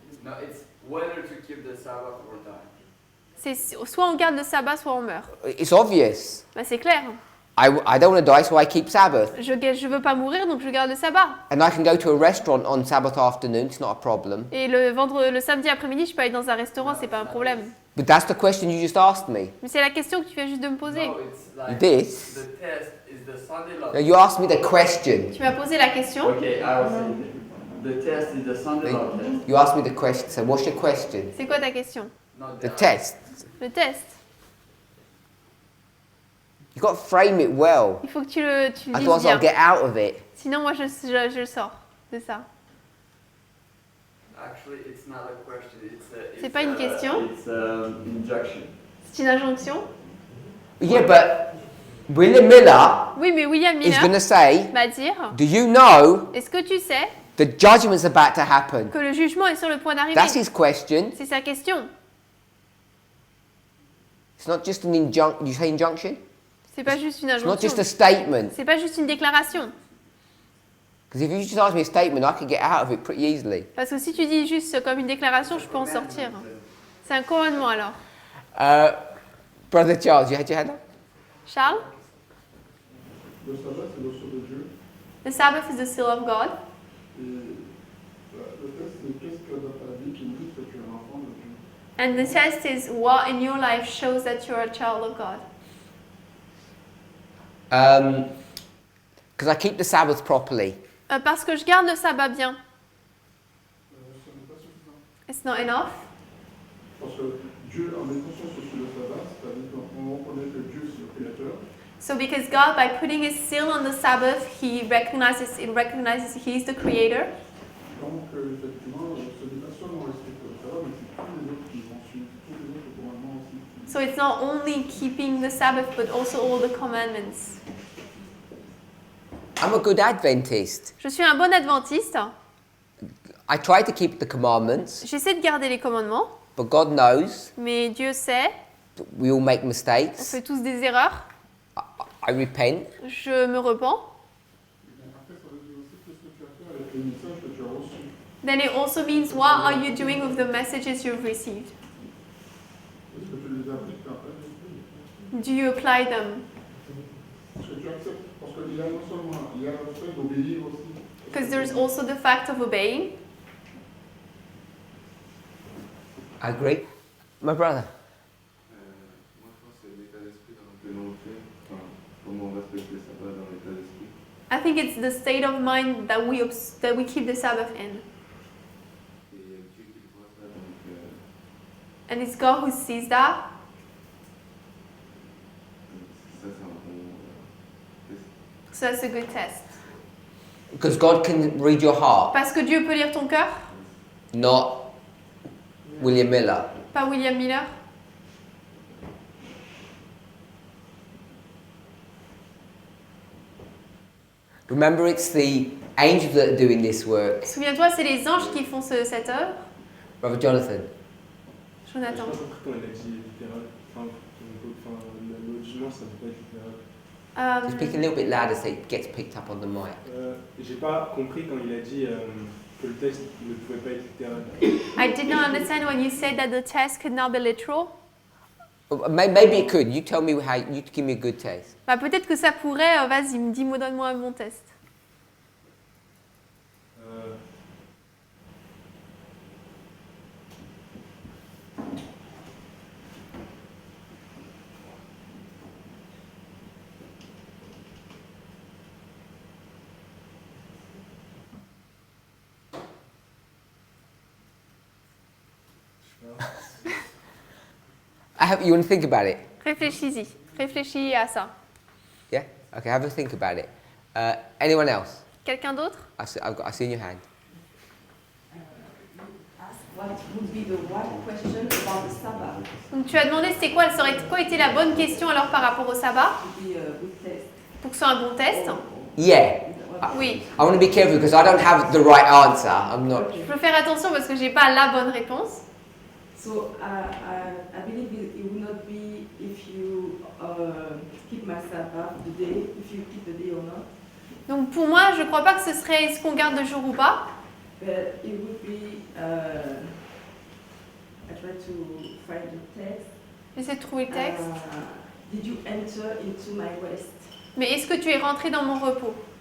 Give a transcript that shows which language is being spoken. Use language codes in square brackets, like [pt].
[en] No, it's whether to keep the Sabbath or die. [fr] C'est soit on garde le sabbat, soit on meurt. [en] It's obvious. [fr] C'est clair. [en] I don't want to die, so I keep Sabbath. [fr] Je veux pas mourir, donc je garde le sabbat. [en] And I can go to a restaurant on Sabbath afternoon. It's not a problem. [fr] Et le samedi après-midi, je peux aller dans un restaurant, c'est pas un problème. [en] But that's the question you just asked me. [fr] Mais c'est la question que tu viens juste de me poser. [en] No, it's like You did? the test is the Sunday law. No, you asked me the question. [fr] Tu m'as posé la question. [en] Okay, I will say it. The test is the Sunday law test. You asked me the question. So what's your question? [fr] C'est quoi ta question? [en] No, The test. [fr] Le test. [en] You got to frame it well. [fr] Il faut que tu le dises [en] Otherwise, I'll [fr] bien. [en] get out of it. [fr] Sinon, moi, je sors de ça. [en] Actually, it's not a question. [fr] C'est pas une question. [en] It's an injunction. [fr] C'est une injonction. [en] Yeah, but William Miller [fr] Oui, mais William [en] is going [fr] Miller [en] to say, [fr] va dire, [en] do you know [fr] est-ce que tu sais [en] the judgment's about to happen? [fr] que le jugement est sur le point d'arriver? [en] That's his question. [fr] C'est sa question. [en] It's not just an injunction. You say injunction? [fr] C'est pas juste une [en] It's not [fr] injonction. [en] just a statement. [fr] C'est pas juste une déclaration. [en] Because if you just ask me a statement, I could get out of it pretty easily. [fr] Parce que si tu dis juste comme une déclaration, je peux en sortir. C'est un commandement alors. [en] Brother Charles, you had your hand up? Charles? [fr] Le sabbat, c'est l'ossure de Dieu. [en] The Sabbath is the seal of God. [fr] Et le test, c'est qu'est-ce que dans ta vie qui me dit que tu es un enfant de Dieu. [en] And the test is what in your life shows that you're a child of God. Because I keep the Sabbath properly. [fr] Parce que je garde le sabbat bien. Ce n'est pas suffisant. [en] It's not enough. [fr] Parce que Dieu, en mettant son sceau sur le sabbat, c'est-à-dire qu'on reconnaît que Dieu, c'est le Créateur. [en] So because God, by putting his seal on the Sabbath, it recognizes he's the creator. [fr] Donc, effectivement, ce n'est pas seulement respecter le sabbat, mais c'est tous les autres qui vont suivre, tous les autres commandements aussi. [en] So it's not only keeping the Sabbath, but also all the commandments. I'm a good Adventist. [fr] Je suis un bon adventiste. [en] I try to keep the commandments, [fr] J'essaie de garder les commandements, [en] but God knows [fr] mais Dieu sait, [en] that we all make [fr] on [en] mistakes. [fr] fait tous des erreurs. [en] I repent. [fr] Je me repens. Mais après, ça veut dire aussi qu'est-ce que tu as fait avec les messages que tu as reçus. [en] Then it also means what are you doing with the messages you've received? [fr] Est-ce que tu les appliques dans ta vie? [en] Do you apply them? [fr] Est-ce que tu acceptes? Parce qu'il y a non seulement il y a le fait d'obéir aussi. [en] Because there's also the fact of obeying. I agree. My brother. [fr] Moi, je pense que c'est l'état d'esprit dans lequel on le fait. Enfin, comment on respecte le sabbat dans l'état d'esprit. [en] I think it's the state of mind that we keep the Sabbath in. [fr] Et il y a Dieu qui le voit ça, donc [en] And it's God who sees that. [fr] ça, c'est un bon test. [en] So that's a good test. Because God can read your heart, [fr] Parce que Dieu peut lire ton cœur, [en] not William Miller. [fr] pas William Miller. [en] Remember, it's the angels that are doing this work. [fr] Souviens-toi, c'est les anges qui font cette œuvre. [en] Brother Jonathan. Jonathan. [fr] Je sais pas compris quand elle a dit littéral. Enfin, le jugement, ça ne peut pas être littéral. [en] Just speak a little bit louder so it gets picked up on the mic. [fr] J'ai pas compris quand il a dit que le test ne pouvait pas être littéral. [en] I did not understand when you said that the test could not be literal. Maybe it could. You tell me how. You give me a good test. [fr] Bah, peut-être que ça pourrait. Vas-y, dis-moi, donne-moi un bon test. [en] You want to think about it? [fr] Réfléchis-y. Réfléchis à ça. [en] Yeah? Okay, have a think about it. Anyone else? Quelqu'un d'autre? I see in your hand. Ask what would be the right question about the Sabbath. [fr] Donc tu as demandé c'était quoi était la bonne question alors par rapport au sabbat? [en] Would be a good test. [fr] Pour que ce soit un bon test? [en] Yeah. [fr] Oui. [en] I want to be careful because I don't have the right answer. I'm not. [fr] Je peux faire attention parce que j'ai pas la bonne réponse. [en] So I believe it will not be if you keep my Sabbath the day, if you keep the day or not. [fr] Donc pour moi, je crois pas que ce serait est-ce qu'on garde le jour ou pas. [en] But it would be. I try to find the text. [fr] J'essaie de trouver le texte. [en] Did you enter into my rest? [fr] Mais est-ce que tu es rentré dans mon repos?